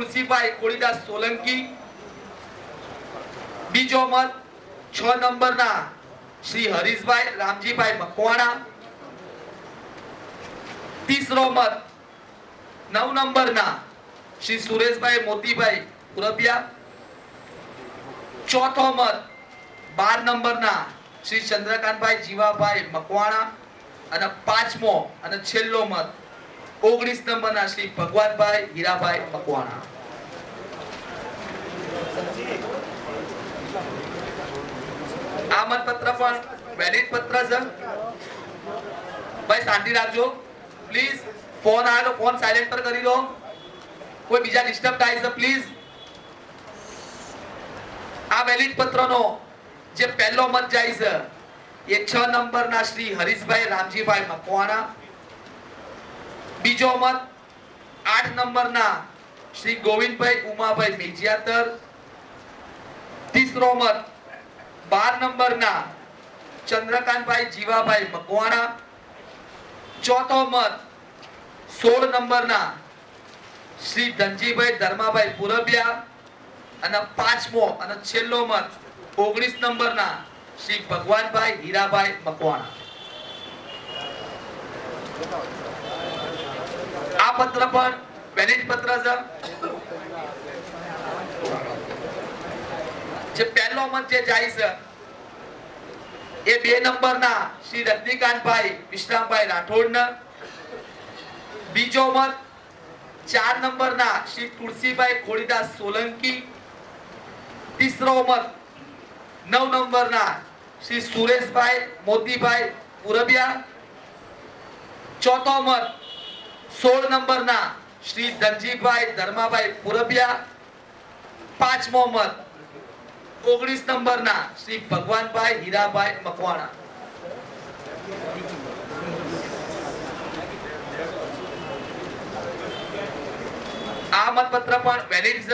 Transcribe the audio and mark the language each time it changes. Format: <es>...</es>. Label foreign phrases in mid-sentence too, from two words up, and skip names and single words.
<gu>તુલસીભાઈ કોળીદાસ સોલંકી। બીજો મત 6 નંબરના શ્રી હરીશભાઈ રામજીભાઈ મકવાણા। તીસરો મત 9 નંબરના શ્રી સુરેશભાઈ મોતીભાઈ પુરબિયા। ચૌથો મત 12 નંબરના શ્રી ચંદ્રકાંતભાઈ જીવાભાઈ મકવાણા। અને પાંચમો અને છેલ્લો મત 19 નંબરના શ્રી ભગવાનભાઈ હીરાભાઈ મકવાણા। આ મતપત્ર પણ વેલિડ પત્ર છે। ભાઈ શાંતિ રાખજો प्लीज। ફોન આએ તો ફોન સાઇલન્ટ પર કરી દો, કોઈ બીજા ડિસ્ટર્બ થાય છે प्लीज। આ વેલિડ પત્રનો જે પહેલો મત જાય છે એ 6 નંબરના શ્રી હરીશભાઈ રામજીભાઈ મકવાણા। બીજો મત 8 નંબરના શ્રી ગોવિંદભાઈ ઉમાભાઈ મેજિયાતર। તીસરો મત 12 નંબરના ચંદ્રકાંતભાઈ જીવાભાઈ મકવાણા। ચૌથો મત 16 નંબરના શ્રી ધનજીભાઈ ધર્માભાઈ પુરબિયા। અને પાંચમો અને છેલ્લો મત 19 નંબરના શ્રી ભગવાનભાઈ હીરાભાઈ મકવાણા। આ પત્ર પણ વેલિડ પત્ર છે। જે પહેલો મત જે જાય છે એ 2 નંબરના શ્રી રજનીકાંતભાઈ વિશ્રામભાઈ રાઠોડના। બીજો મત 4 નંબરના શ્રી તુલસીભાઈ કોળીદાસ સોલંકી। તીસરો મત 9 નંબરના શ્રી સુરેશભાઈ મોતીભાઈ પુરબિયા। ચૌથો મત 16 નંબરના શ્રી ધનજીભાઈ ધર્માભાઈ પુરબિયા। પાંચમો મત 19 નંબરના શ્રી ભગવાનભાઈ હીરાભાઈ મકવાણા। આ મતપત્ર પણ વેલિડ છે।</gu>